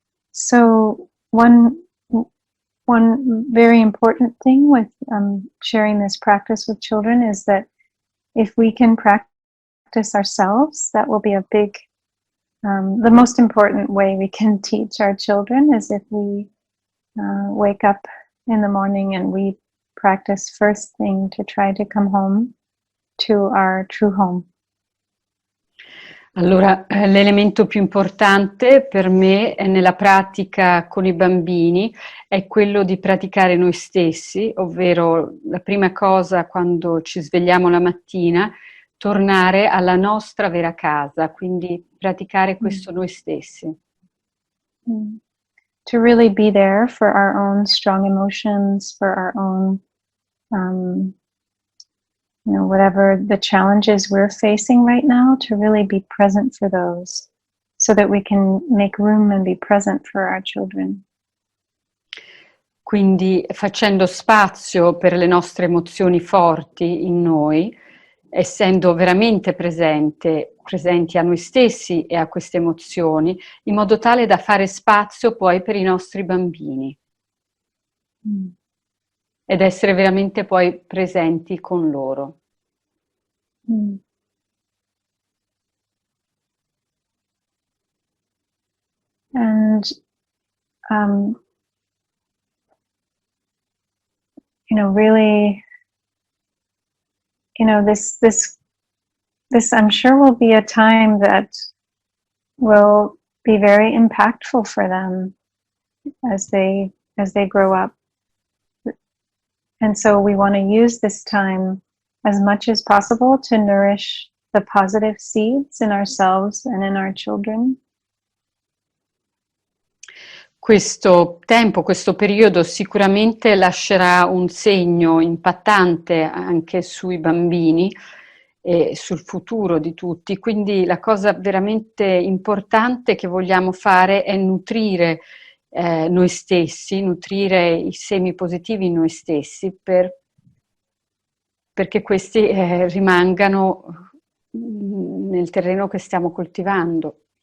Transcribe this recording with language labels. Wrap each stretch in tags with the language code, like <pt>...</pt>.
<en>So one very important thing with sharing this practice with children is that if we can practice ourselves, that will be a big, the most important way we can teach our children is if we wake up in the morning and we practice first thing to try to come home to our true home.</en> <it>Allora, l'elemento più importante per me nella pratica con i bambini è quello di praticare noi stessi, ovvero la prima cosa quando ci svegliamo la mattina, tornare alla nostra vera casa, quindi praticare questo noi stessi.</it> <en>To really be there for our own strong emotions, for our own whatever the challenges we're facing right now, to really be present for those so that we can make room and be present for our children.</en> <it>Quindi facendo spazio per le nostre emozioni forti in noi, essendo veramente presenti a noi stessi e a queste emozioni, in modo tale da fare spazio poi per i nostri bambini. Ed essere veramente poi presenti con loro.</it> <en>And really, this I'm sure will be a time that will be very impactful for them as they grow up. And so we want to use this time as much as possible to nourish the positive seeds in ourselves and in our children.</en> <it>Questo tempo, questo periodo sicuramente lascerà un segno impattante anche sui bambini e sul futuro di tutti. Quindi la cosa veramente importante che vogliamo fare è nutrire noi stessi, nutrire i semi positivi in noi stessi perché questi rimangano nel terreno che stiamo coltivando.</it>